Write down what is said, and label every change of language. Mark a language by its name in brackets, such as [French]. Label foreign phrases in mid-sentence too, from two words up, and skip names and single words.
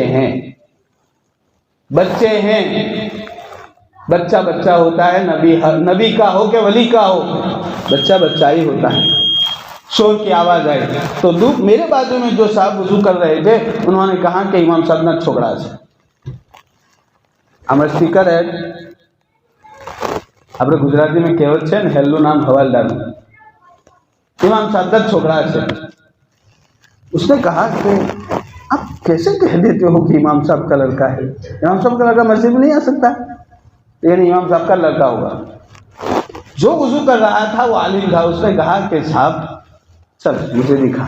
[Urdu] بچے ہیں، بچہ ہوتا ہے، نبی کا ہو کہ ولی کا ہو، بچہ ہی ہوتا ہے۔ شور کی آواز آئی تو میرے بازو میں جو صاحب وضو کر رہے تھے انہوں نے کہا کہ امام صاحب نہ چھوکڑا سے ہمارے اسپیکر ہے، [Gujarati] આપણે ગુજરાતીમાં કહેવત છે ને, હેલ્લું નામ હવાલદારનું, [Urdu] امام صاحب نہ چھوکڑا سے۔ اس نے کہا کہ آپ کیسے کہہ دیتے ہو کہ امام صاحب کا لڑکا ہے؟ امام صاحب کا لڑکا مسجد میں نہیں آ سکتا، لیکن امام صاحب کا لڑکا ہوگا۔ جو وضو کر رہا تھا وہ عالم تھا، اس نے کہا کہ صاحب چل مجھے دکھا۔